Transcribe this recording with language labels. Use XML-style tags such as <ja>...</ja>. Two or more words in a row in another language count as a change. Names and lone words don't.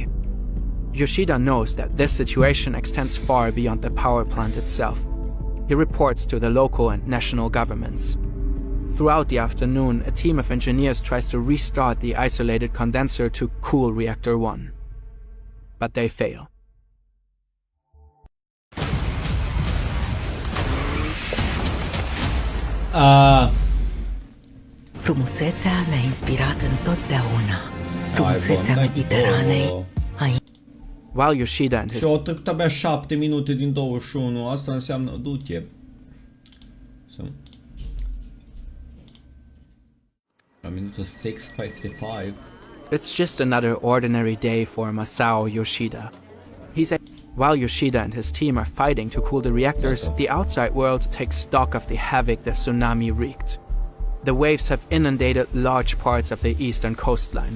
<en>Yoshida knows that this situation extends far beyond the power plant itself. He reports to the local and national governments. Throughout the afternoon, a team of engineers tries to restart the isolated condenser to cool Reactor 1. But they fail.</en> <ro>Frumusețea ne-a inspirat întotdeauna. Frumusețea Mediteranei.</ro> <en>While Yoshida and his...</en> <ro>Și au trecut abia 7 minute din 21. Asta înseamnă... Du-te. La minutul 6:55.</ro> <en>It's just another ordinary day for Masao Yoshida. While Yoshida and his team are fighting to cool the reactors, the outside world takes stock of the havoc the tsunami wreaked. The waves have inundated large parts of the eastern coastline.</en>